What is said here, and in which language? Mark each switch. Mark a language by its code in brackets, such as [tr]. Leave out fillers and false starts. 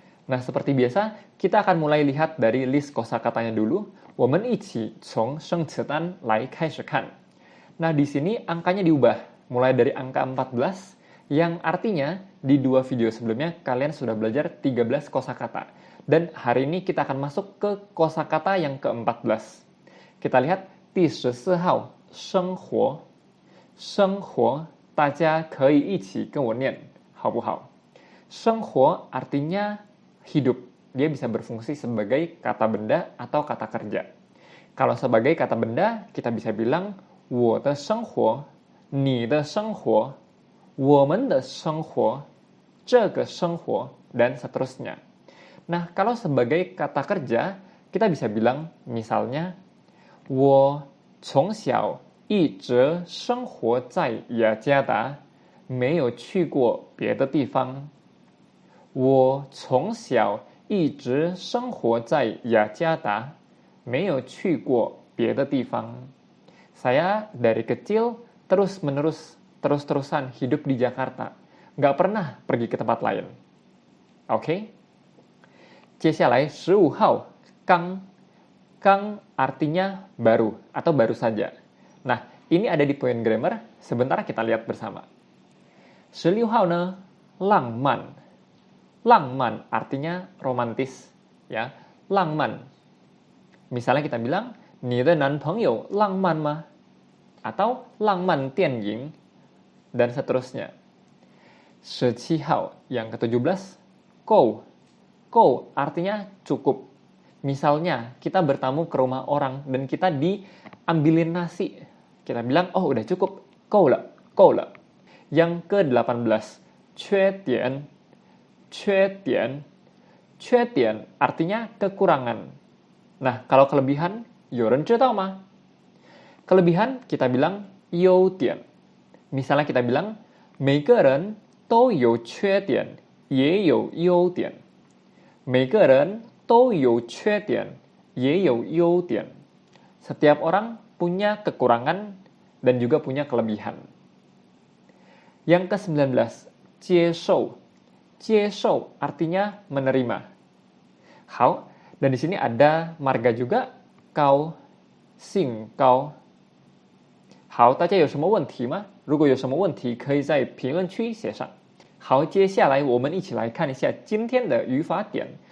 [id] Nah, seperti biasa, kita akan mulai lihat dari list kosakatanya dulu. [zh] 我们一起从生词单来开始看。 [id] Nah, di sini angkanya diubah, mulai dari angka 14, yang artinya di dua video sebelumnya kalian sudah belajar 13 kosakata. Dan hari ini kita akan masuk ke kosakata yang ke-14. Kita lihat [zh] 第14号生活生活大家可以一起跟我念好不好？ [id] 生活 artinya hidup. Dia bisa berfungsi sebagai kata benda atau kata kerja. Kalau sebagai kata benda, kita bisa bilang [zh] 我的生活你的生活我们的生活这个生活 [id] dan seterusnya. Nah, kalau sebagai kata kerja, kita bisa bilang misalnya [zh] 我从小一直生活在雅加达，没有去过别的地方。我从小一直生活在雅加达，没有去过别的地方。 [id] Saya dari kecil terus-terusan hidup di Jakarta. Nggak pernah pergi ke tempat lain. Oke? [zh] 接下来15号刚 [id] Kang artinya baru atau baru saja. Nah, ini ada di poin grammar. Sebentar kita lihat bersama. [zh] 16号呢 浪漫 浪漫 [id] artinya romantis, ya. [zh] 浪漫 [id] misalnya kita bilang [zh] 你的男朋友浪漫吗 atau 浪漫电影 dan seterusnya. [id] 17号 yang ke-17 够 够 artinya cukup. Misalnya kita bertamu ke rumah orang dan kita diambilin nasi. Kita bilang, oh udah cukup, [zh] 够了 够了. [id] Yang ke-18 缺点 缺点 缺点 artinya kekurangan. Nah, kalau kelebihan [zh] 有人知道吗 [id] kelebihan kita bilang 优点. Misalnya kita bilang [zh] 每个人都有缺点也有优点每个人都有缺点也有优点 [id] setiap orang punya kekurangan dan juga punya kelebihan. Yang ke-19 接受接受 artinya menerima. [zh] 好 [id] dan di sini ada marga juga [zh] 高兴高好大家有什么问题吗如果有什么问题可以在评论区写上。好，接下来我们一起来看一下今天的语法点。